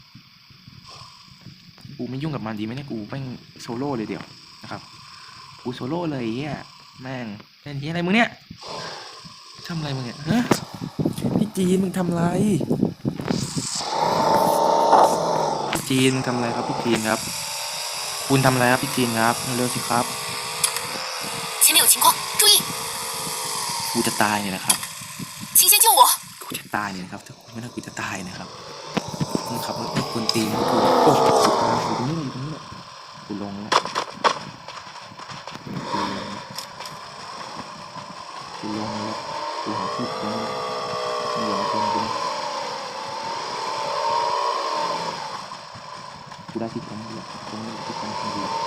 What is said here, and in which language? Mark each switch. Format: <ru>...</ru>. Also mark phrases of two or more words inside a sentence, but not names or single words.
<th>กูไม่ยุ่งกับมันดีไหมเนี่ยกูแม่งโซโล่เลยเดี๋ยวนะครับกูโซโล่เลยเฮียแม่งเป็นเฮียอะไรมึงเนี่ยทำอะไรมึงเนี่ยฮะพี่จีนมึงทำอะไรพี่จีนมึงทำอะไรครับพี่จีนครับคุณทำอะไรครับพี่จีนครับเร็วสิครับ</th> <zh>前面有情况注意</zh> <th>กูจะตายเนี่ยนะครับ</th> <zh>请先救我</zh> <th>กูจะตายเนี่ยนะครับถ้าไม่น่ากูจะตายนะครับมึงขับรถไม่ควรตีนกูโอ้อยู่ตรงนี้เลยกูลงแล้วกูหาที่ตรงนี้อย่าตรงกูได้ที่ตรงนี้ที่ตรงนี้ตรงนี้ตรงนี้</th>